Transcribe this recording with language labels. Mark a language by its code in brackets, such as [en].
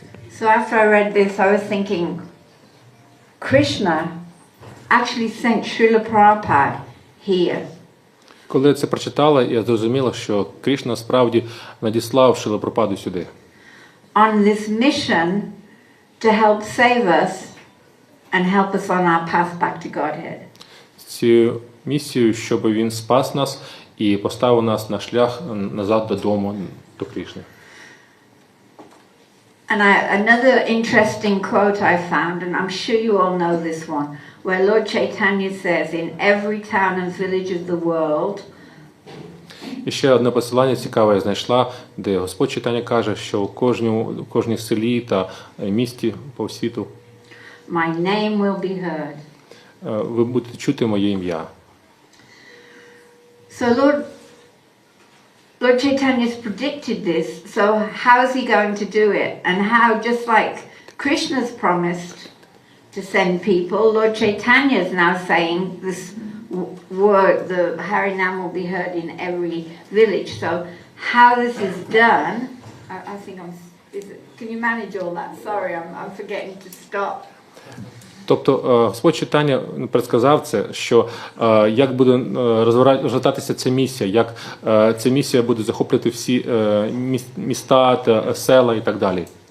[en] So after I read this, I was thinking, Krishna actually sent Srila Prabhupada here. [uk] Коли я це прочитала, я зрозуміла, що Кришна справді надіслав Шрілу Прабхупаду сюди. [en] On this mission to help save us and help us on our path back to Godhead. [uk] Цю місію, щоб він спас нас і поставив нас на шлях назад додому, до Кришни. [en] And another interesting quote I found, and I'm sure you all know this one, where Lord Chaitanya says, in every town and village of the world. [uk] І ще одне посилання цікаве я знайшла, де Господь Чайтаня каже, що у кожній селі та місті по світу [en] My name will be heard. [uk] Ви будете чути моє ім'я. [en] So Lord Chaitanya's predicted this, so how is he going to do it? And how, just like Krishna's promised to send people, Lord Chaitanya is now saying this word, the Harinam will be heard in every village. So how this is done, I think can you manage all that? Sorry, I'm forgetting to stop. [uk] Тобто Господь Чайтаня предсказав це, що як буде розвертатися ця місія, як ця місія буде захоплювати всі міста та села і так далі.